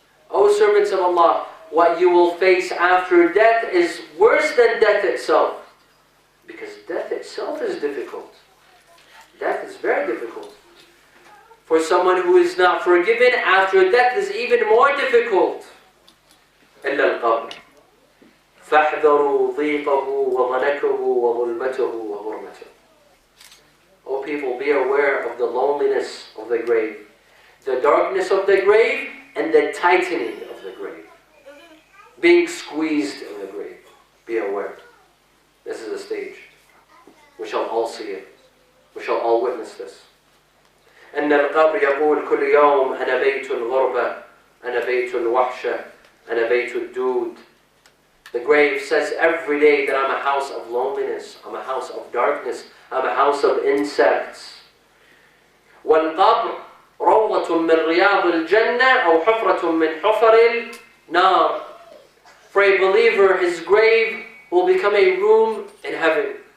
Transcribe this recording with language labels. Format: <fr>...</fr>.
<en>O servants of Allah, what you will face after death is worse than death itself. Because death itself is difficult. Death is very difficult. For someone who is not forgiven, after death is even more difficult.</en> <ar>إلا القبر فاحذروا ضيقه وضنكه وظلمته وغرمته.</ar> <en>O people, be aware of the loneliness of the grave, the darkness of the grave, and the tightening of the grave. Being squeezed in the grave. Be aware. This is a stage. We shall all see it. We shall all witness this.</en> <ar>أن القبر يقول كل يوم أنا بيت الغربة أنا بيت الوحشة أنا بيت الدود.</ar> <en>The grave says every day that I'm a house of loneliness, I'm a house of darkness, I'm a house of insects.</en> <ar>وَالْقَبْرُ رَوْضَةٌ مِّن رِيَاضِ الْجَنَّةِ أَوْ حُفْرَةٌ مِّن حُفَرِ النَّارِ.</ar> <en>For a believer, his grave will become a room in heaven.</en>